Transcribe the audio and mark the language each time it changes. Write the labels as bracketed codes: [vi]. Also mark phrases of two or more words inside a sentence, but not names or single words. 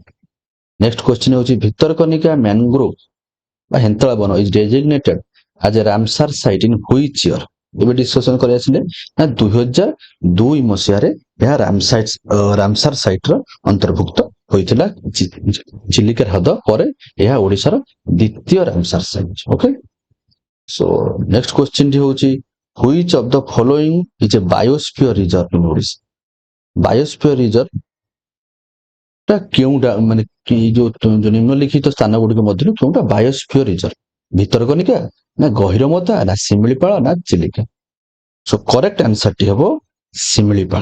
[en] next question ହଉଛି Bhitarkanika mangrove [or] ବା ହେନ୍ତଳ ବନ [en] is designated as a Ramsar site in which year? [or] ଏବେ ଡିସ୍କସନ କରି ଆସିଲେ ନା 2002 ମସିହାରେ ଏହା [en] Ramsar site [or] ର ଅନ୍ତର୍ଭୁକ୍ତ ହୋଇଥିଲା। ଚିଲିକା ହ୍ରଦ ପରେ ଏହା ଓଡିଶାର ଦ୍ୱିତୀୟ [en] Ramsar site. okay so next question [or] ଟି ହଉଛି [en] which of the following is a biosphere reserve in ଓଡିଶା? biosphere reserve [or] ଟା କେଉଁଟା ମାନେ ଯୋଉ ନିମ୍ନଲିଖିତ ସ୍ଥାନ ଗୁଡିକ ମଧ୍ୟରୁ କେଉଁଟା [en] biosphere reserve? [or] ଭିତରକନିକା ନା ଗହିରମଥା ନା ଶିମିଳିପାଳ ନା ଚିଲିକା? [en] so correct answer [or] ଟି ହବ [en] ଶିମିଳିପାଳ।